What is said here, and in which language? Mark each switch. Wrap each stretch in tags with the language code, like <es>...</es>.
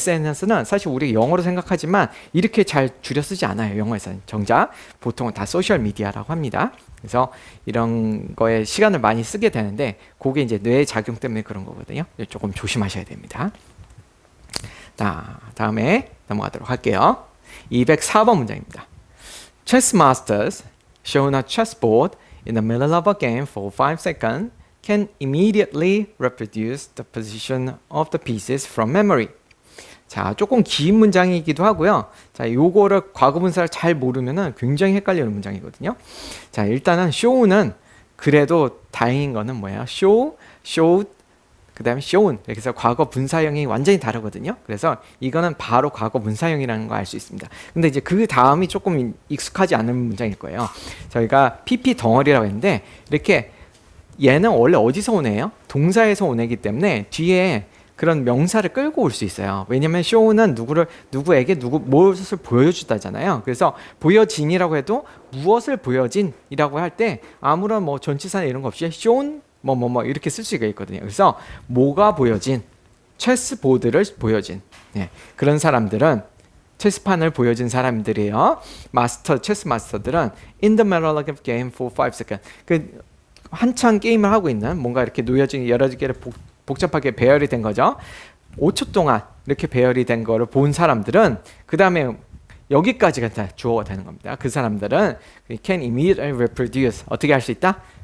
<ko>SNS는 사실 우리가 영어로 생각하지만 이렇게 잘 줄여 쓰지 않아요. 영어에서는 정작 보통은 다 소셜 미디어라고 합니다. 그래서 이런 거에 시간을 많이 쓰게 되는데 그게 이제 뇌 작용 때문에 그런 거거든요. 조금 조심하셔야 됩니다. 자, 다음에 넘어가도록 할게요. 204번 문장입니다.</ko> <en>Chess masters shown a chessboard in the middle of a game for 5 seconds can immediately reproduce the position of the pieces from memory.</en> <ko>자, 조금 긴 문장이기도 하고요. 자, 요거를 과거 분사를 잘 모르면은 굉장히 헷갈리는 문장이거든요. 자, 일단은 show는 그래도 다행인 거는 뭐예요? showed, 그 다음에 shown. 그래서 과거 분사형이 완전히 다르거든요. 그래서 이거는 바로 과거 분사형이라는 거 알 수 있습니다. 근데 이제 그 다음이 조금 익숙하지 않은 문장일 거예요. 저희가 PP 덩어리라고 했는데 이렇게 얘는 원래 어디서 오네요? 동사에서 오네기 때문에 뒤에 그런 명사를 끌고 올 수 있어요. 왜냐면 show는 누구에게 무엇을 보여주다잖아요. 그래서 보여진이라고 해도 무엇을 보여진이라고 할 때 아무런 뭐 전치사나 이런 거 없이 shown 뭐 이렇게 쓸 수가 있거든요. 그래서 뭐가 보여진, 체스보드를 보여진 그런 사람들은 체스판을 보여준 사람들이에요. 체스 마스터들은</ko> <en>in the middle of a game for 5 seconds.</en> <ko>한창 게임을 하고 있는 뭔가 이렇게 놓여진 여러 개를 복잡하게 배열이 된 거죠. 5초 동안 이렇게 배열이 된 거를 본 사람들은 그 다음에 여기까지가 다 주어가 되는 겁니다. 그 사람들은</ko> <en>can immediately reproduce</en> <ko>어떻게 할 수 있다?</ko>